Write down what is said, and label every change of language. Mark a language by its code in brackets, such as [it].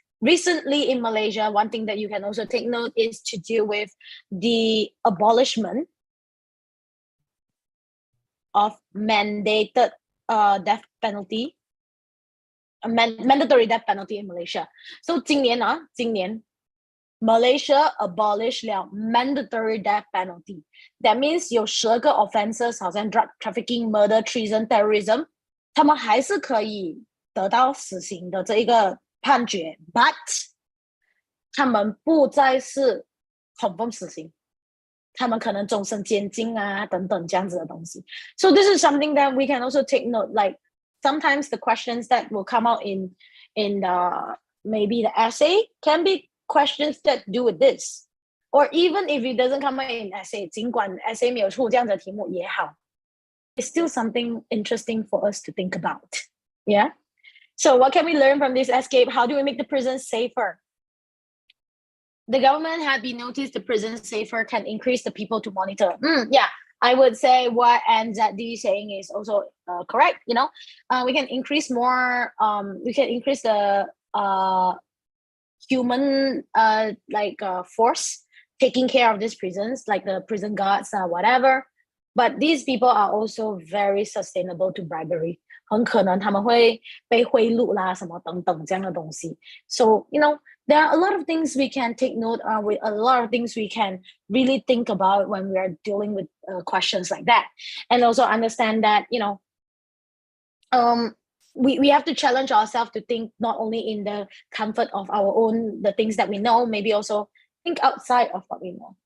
[en] Recently in Malaysia, one thing that you can also take note is to deal with the abolishment of mandated death penalty, mandatory death penalty in Malaysia. So [zh] 今年 [en] Malaysia abolish 了 mandatory death penalty. That means [zh] 有12个 offenses 好像 [en] drug trafficking, murder, treason, terrorism [zh] 他们还是可以得到死刑的这一个判决 but 他们不再是 confirm 死刑，他们可能终身监禁啊等等这样子的东西。 [en] So this is something that we can also take note. Like sometimes the questions that will come out in maybe the essay can be questions that do with this. Or even if it doesn't come out in essay, [zh] 尽管 essay 没有出这样的题目也好， [en] it's still something interesting for us to think about. Yeah. So what can we learn from this escape? How do we make the prison safer? The government had been noticed the prison safer can increase the people to monitor. Yeah, I would say what NZD is saying is also correct. You know, we can increase more. We can increase the human force taking care of these prisons, like the prison guards or whatever. But these people are also very sustainable to bribery. [zh] 很可能他们会被贿赂啦，什么等等这样的东西。 [en] So you know, there are a lot of things we can take note of, with a lot of things we can really think about when we are dealing with questions like that, and also understand that you know, we have to challenge ourselves to think not only in the comfort of our own the things that we know, maybe also think outside of what we know.